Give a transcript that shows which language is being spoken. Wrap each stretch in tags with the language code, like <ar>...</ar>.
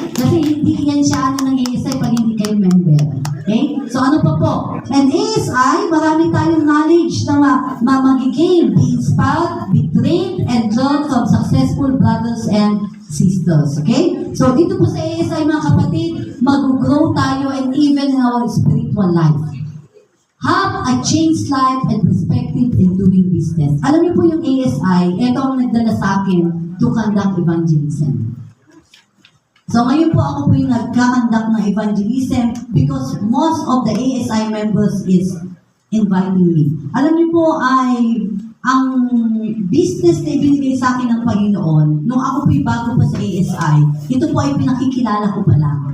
<tl>Kasi hindi yan siya ng ASI pag hindi kayo member. Okay? So ano pa po?</tl> <en>And ASI,</en> <tl>marami tayong knowledge na magiging,</tl> <en>be inspired, be trained, and learn from successful brothers and sisters. Okay?</en> <tl>So dito po sa ASI mga kapatid, mag-grow tayo</tl> <en>and even in our spiritual life. Have a changed life and perspective in doing business.</en> <tl>Alam niyo po yung ASI, ito ang nagdala sa akin</tl> <en>to conduct evangelism.</en> <tl>So ngayon po ako po yung nagka-conduct ng evangelism</tl> <en>because most of the ASI members is inviting me.</en> <tl>Alam niyo po ay ang business na ibinigay sa akin ng Panginoon, nung ako po'y bago pa sa ASI, ito po ay pinakikilala ko pa lang.</tl>